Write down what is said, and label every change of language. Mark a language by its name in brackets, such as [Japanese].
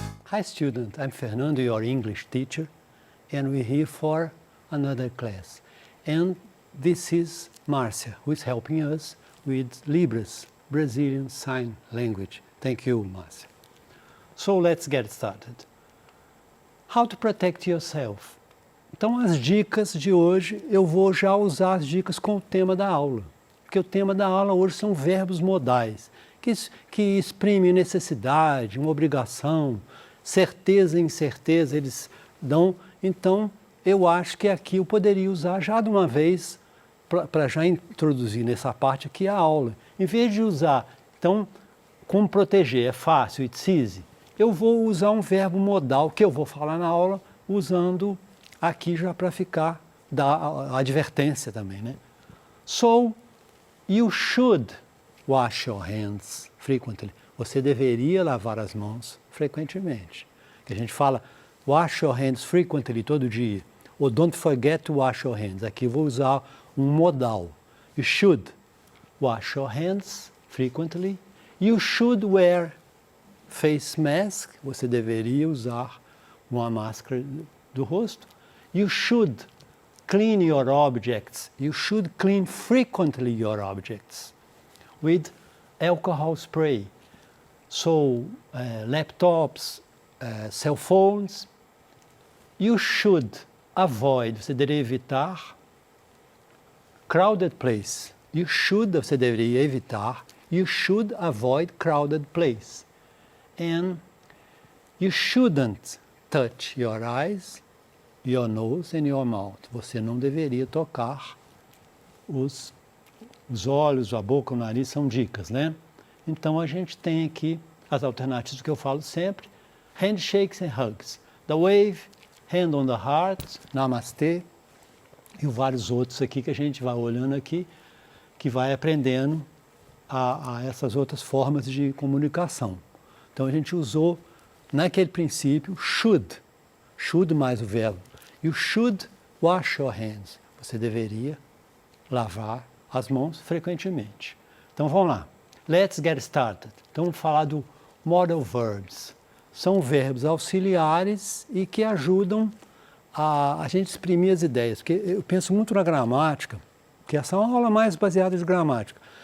[English] Hi student, I'm Fernando, your English teacher, and we're here for another class. And this is Marcia, who is helping us with Libras, Brazilian Sign Language. Thank you, Marcia. So let's get started. How to protect yourself. [Portuguese] Então, as dicas de hoje, eu vou já usar as dicas com o tema da aula. Porque o tema da aula hoje são verbos modais, que exprimem necessidade, uma obrigação, certeza e incerteza, eles dão. Então, eu acho que aqui eu poderia usar já de uma vez, para já introduzir nessa parte aqui a aula. Em vez de usar, então, como proteger é fácil, [English] it's easy, [Portuguese] eu vou usar um verbo modal, que eu vou falar na aula, usando aqui já para ficar, dar a advertência também, né? [English] So, you should wash your hands frequently. [Portuguese] Você deveria lavar as mãos frequentemente. Que a gente fala, [English] wash your hands frequently, [Portuguese] todo dia. [English] Ou don't forget to wash your hands. [Portuguese] Aqui eu vou usar um modal. [English] You should wash your hands frequently. You should wear face mask. [Portuguese] Você deveria usar uma máscara do rosto. [English] You should clean your objects. You should clean frequently your objects with alcohol spray. So, laptops, cell phones. You should avoid, [Portuguese] você deveria evitar, [English] crowded place. You should, [Portuguese] você deveria evitar. [English] You should avoid crowded place. And you shouldn't touch your eyes, your nose and your mouth. [Portuguese] Você não deveria tocar os olhos, a boca, o nariz, são dicas, né? Então, a gente tem aqui as alternativas que eu falo sempre. [English] Handshakes and hugs. The wave, hand on the heart, namastê. [Portuguese] E vários outros aqui que a gente vai olhando aqui, que vai aprendendo a essas outras formas de comunicação. Então, a gente usou, naquele princípio, should mais o verbo. [English] You should wash your hands. [Portuguese] Você deveria lavar as mãos frequentemente. Então, vamos lá. [English] Let's get started. [Portuguese] Então, vamos falar do modal verbs. São verbos auxiliares e que ajudam a gente exprimir as ideias. Porque eu penso muito na gramática, que essa é uma aula mais baseada em gramática.